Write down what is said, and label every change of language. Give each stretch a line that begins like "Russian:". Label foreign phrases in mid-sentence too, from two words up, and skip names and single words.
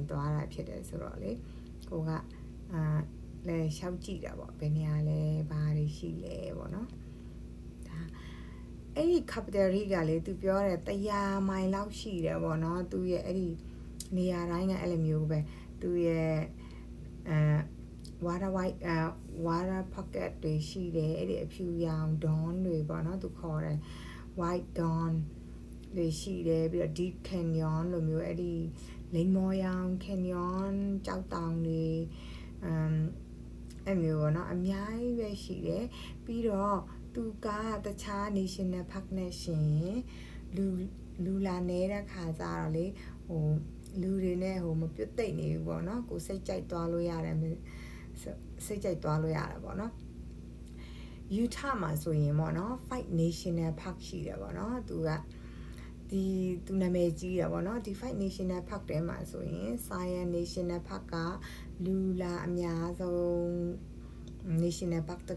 Burmese: သွားတာဖြစ်တယ်ဆိုတော့လေကိုကလဲရှောက်ကြည့်တာပေါ့ဘယ်နေရာလဲဘာတွေရှိလဲပေါ့နော်ဒါ အဲ့ဒီ Capital Reef ကလေသူပြောတယ်100မိုင်လောက်ရှိတယ်ပေါ့နော်သူရဲ့အဲ့ဒီနေရာတိုင်းကအဲ့လိုမျိုးပဲသူရဲ့
English: water white water pocket
Burmese: တွေရှိတယ်အဲ့ဒီအဖြူရောင် dawn တွေပေါ့နော်သူခေါ်တယ်
English: white dawn
Burmese: တွေရှိတယ်ပြီးတော့
English: deep canyon
Burmese: လိုမျိုးအဲ့ဒီလိမ္မော်ရောင် canyon ကြောက်တောင်တွေ အဲ့မျိုးပေါ့နော်အများကြီးပဲရှိတယ်ပြီးတော့သူကတခြား
English: national park
Burmese: နဲ့ရှင်လူလာနေတဲ့ခါ ကျတော့လေဟိုလူတွေနဲ့ဟိုမပြုတ်သိမ့်နေဘူးပေါ့နော်ကိုစိတ်ကြိုက်သွားလို့ရတယ်စိတ်ကြိုက်သွားလို့ရတာပေါ့နော် Utah မှာဆိုရင်ပေါ့နော် Five National Park ရှိတယ်ပေါ့နော်သူနာမည်ကြီးတယ်ပေါ့နော်ဒီ Five National Park ထဲမှာဆိုရင် Zion National Park ကလူလာအများဆုံး National Park တစ်